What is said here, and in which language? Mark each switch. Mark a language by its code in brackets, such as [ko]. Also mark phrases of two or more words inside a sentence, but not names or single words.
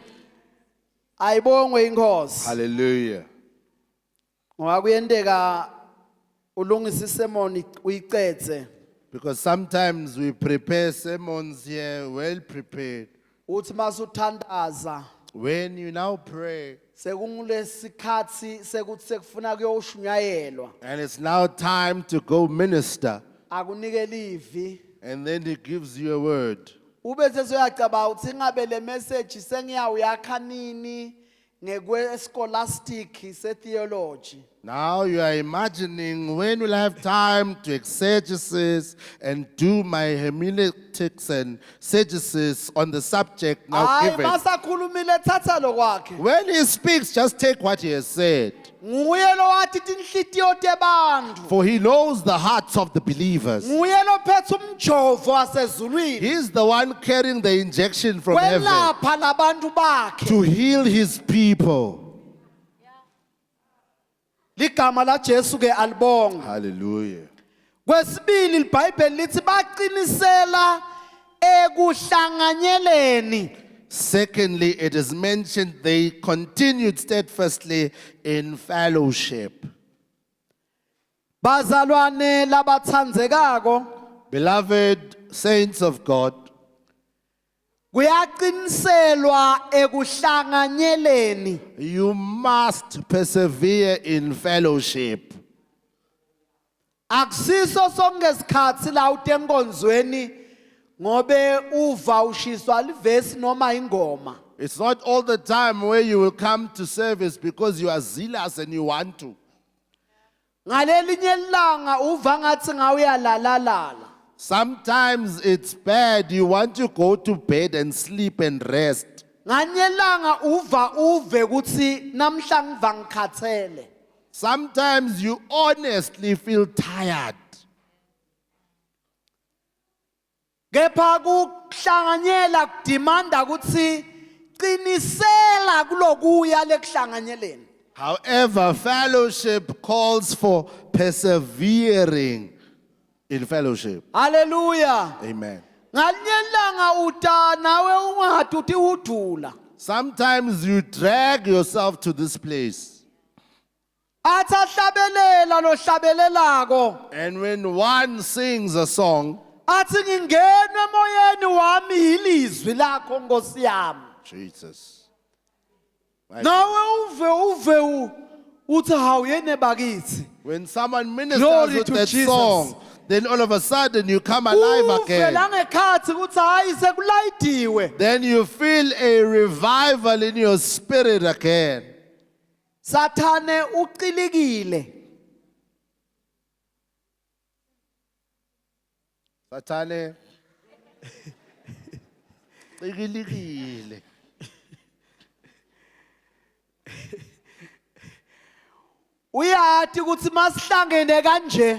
[ss] Ayibongwe inkosi. Hallelujah. Ngoba kuyendeka ulungisa isemoni uyicethe. [en] Because sometimes we prepare sermons here well prepared. [ss] Uthi masuthandaza [en] When you now pray, [ss] sekungulesikhathi sekuthi sekufuna kuyoshunyayelwa. [en] and it's now time to go minister, [ss] Akunike livi. [en] and then he gives you a word. [ss] Ube sesuyacaba uthi ngabe le message sengiyawuyakha nini ngekwe scholastic se theology. [en] Now you are imagining when will I have time to exegesis and do my hermeneutics and exegesis on the subject now [ss] Hayi [en] given. [ss] masakhulumile thatha lokwakhe. [en] When he speaks, just take what he has said. [ss] Nguye lo wathi tinhlitiyo tebantu. [en] For he knows the hearts of the believers. [ss] Nguye lo phethe umjovo wasezulwini. [en] He's the one carrying the injection from heaven [ss] Kwelapha labantu bakhe. [en] to heal his people. [ss] Ligama la Jesu ke alibonga. Hallelujah. Kwesibili iBhayibheli lithi baqinisela ekuhlanganyeleni. [en] Secondly, it is mentioned they continued steadfastly in fellowship. [ss] Bazalwane labathandzekako, [en] Beloved saints of God, [ss] kuyaqiniselwa ekuhlanganyeleni. [en] you must persevere in fellowship. [ss] Akusiso sonke isikhathi la utenkonzweni ngobe uva ushiswa livesi noma ingoma. [en] It's not all the time where you will come to service because you are zealous and you want to. [ss] Ngalelinye ilanga uva ngathi ngawuyalalala. [en] Sometimes it's bad. You want to go to bed and sleep and rest. [ss] Nganye ilanga uve ukuthi namhla ngiva ngikhathele. [en] Sometimes you honestly feel tired. [ss] Kepha kuhlanganyela kudimanda ukuthi qinisela kulokuya lekuhlanganyeleni. [en] However, fellowship calls for persevering in fellowship. Hallelujah. Amen. [ss] Ngalinye ilanga uta nawe ungahati uthi udula. [en] Sometimes you drag yourself to this place. [ss] Athi ahlabelela lo hlabelelako. [en] And when one sings a song, [ss] Athi ngingenwe emoyeni wami ilizwi lakho Nkosi yami. [en] Jesus. [ss] Nawe uve uthi hawuyene bakithi. [en] When someone ministers Glory with to that Jesus. song, then all of a sudden you come alive [ss] Uve [en] again. [ss] la ngekhathi ukuthi hayi sekulayitiwe. [en] Then you feel a revival in your spirit again. [ss] Sathane uqilikile. Sathane. Qikilikile. Uyathi ukuthi masihlangene kanje